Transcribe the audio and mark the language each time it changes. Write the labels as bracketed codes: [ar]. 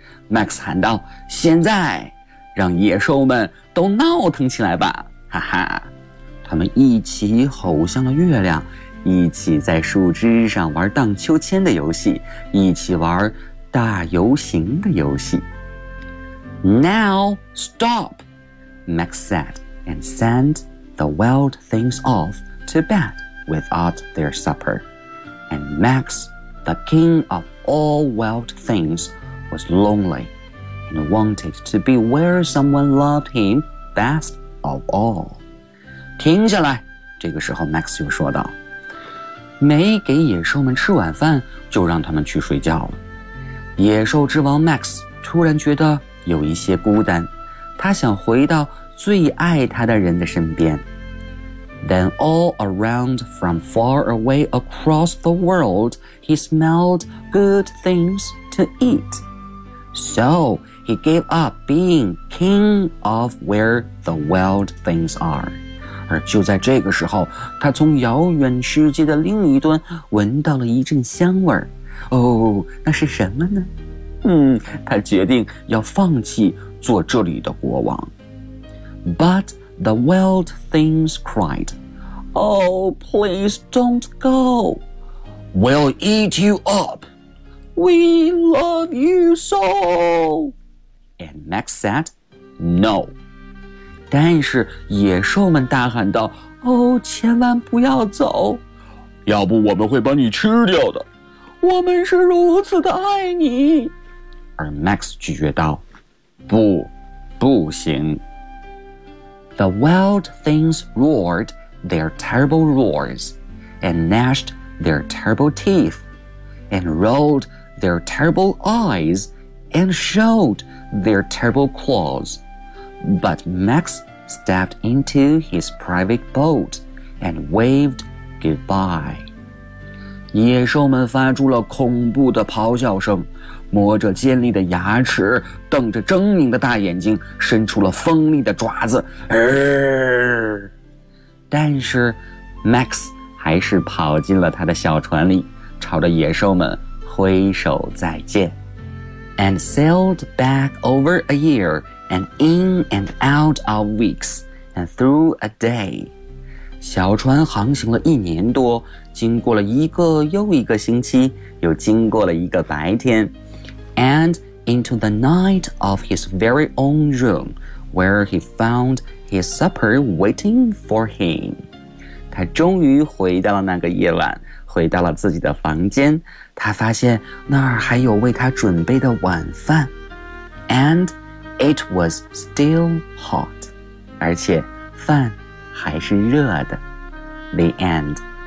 [zh] Max 喊道，现在让野兽们都闹腾起来吧。哈哈，他们一起吼向了月亮，一起在树枝上玩荡秋千的游戏，一起玩大游行的游戏。 [en] Now stop, Max said, and sent the wild things off to bed without their supper. And Max, the king of all wild things, was lonely and wanted to be where someone loved him best of all. [zh] 停下来，这个时候 Max 又说道，没给野兽们吃晚饭就让他们去睡觉了。野兽之王 Max 突然觉得有一些孤单，他想回到最爱他的人的身边。 [en] Then all around from far away across the world, he smelled good things to eat. So he gave up being king of where the wild things are. [zh] 而就在这个时候，他从遥远世界的另一端闻到了一阵香味。哦，那是什么呢？他决定要放弃做这里的国王。 [en] But the wild things cried, Oh, please don't go. We'll eat you up. We love you so. And Max said, No. [zh] 但是野兽们大喊道，哦，千万不要走。要不我们会把你吃掉的。我们是如此的爱你。而 Max 拒绝道，不，不行。 [en] The wild things roared their terrible roars, and gnashed their terrible teeth, and rolled their terrible eyes, and showed their terrible claws. But Max stepped into his private boat and waved goodbye. [zh] 野兽们发出了恐怖的咆哮声，磨着尖利的牙齿，瞪着狰狞的大眼睛，伸出了锋利的爪子。但是 Max 还是跑进了他的小船里，朝着野兽们挥手再见。 [en] And sailed back over a year, and in and out of weeks, and through a day. [zh] 小船航行了一年多，经过了一个又一个星期，又经过了一个白天。 [en] And into the night of his very own room, where he found his supper waiting for him. [zh] 他终于回到了那个夜晚，回到了自己的房间，他发现那儿还有为他准备的晚饭。 [en] And it was still hot. [zh] 而且饭还是热的。 [en] The end.